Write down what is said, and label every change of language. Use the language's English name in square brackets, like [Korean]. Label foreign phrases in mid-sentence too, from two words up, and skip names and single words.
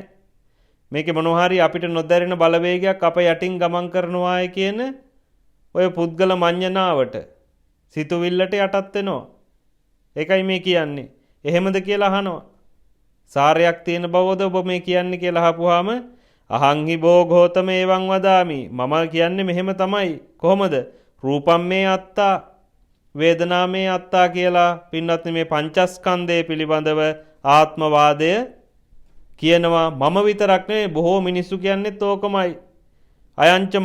[Sinhala] මේකේ මොනවා හරි අපිට නොදැරෙන බලවේගයක් අප යටින් ගමන් කරනවායි කියන ඔය පුද්ගල මඤ්ඤණාවට සිතුවිල්ලට යටත් වෙනවා. ඒකයි මේ කියන්නේ. එහෙමද කියලා අහනවා. සාරයක් තියෙන බවද ඔබ මේ කියන්නේ කියලා අහපුවාම [Pali] අහං හි බෝ ගෝතම එවං වදාමි. [Sinhala] මම කියන්නේ මෙහෙම තමයි. කොහොමද? [Pali] රූපම් මේ අත්තා වේදනා මේ අත්තා [Sinhala] කියලා පින්වත්නි මේ පංචස්කන්ධය පිළිබඳව ආත්මවාදය කියනවා. මම විතරක් නෙවෙයි බොහෝ මිනිස්සු කියන්නේත් ඕකමයි.